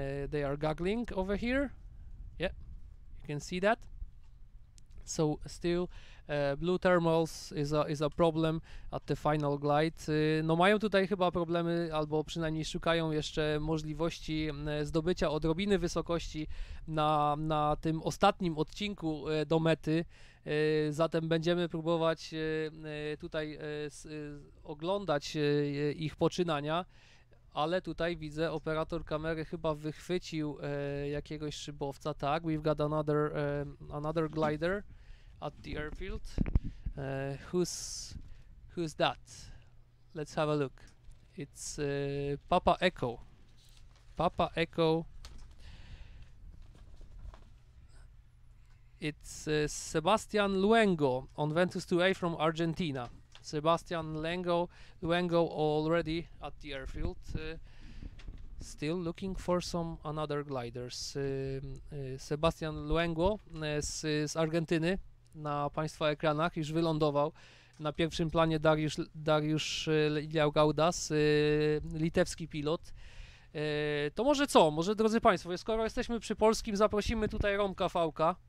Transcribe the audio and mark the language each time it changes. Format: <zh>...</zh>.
<en>They are goggling over here. Yeah, you can see that. So still blue thermals is a problem at the final glide.</en> <pl>No mają tutaj chyba problemy, albo przynajmniej szukają jeszcze możliwości zdobycia odrobiny wysokości na tym ostatnim odcinku do mety. Zatem będziemy próbować tutaj oglądać ich poczynania. Ale tutaj widzę, operator kamery chyba wychwycił jakiegoś szybowca.</pl> <en>Tak, we've got another glider at the airfield. Who's that? Let's have a look. It's Papa Echo. Papa Echo. It's Sebastian Luengo on Ventus 2A from Argentina. Sebastian Luengo already at the airfield, still looking for some another gliders.</en> <pl>Sebastian Luengo z Argentyny na Państwa ekranach już wylądował. Na pierwszym planie Dariusz Laugaudas, litewski pilot. To może drodzy Państwo, skoro jesteśmy przy polskim, zaprosimy tutaj Romka Fałka.</pl>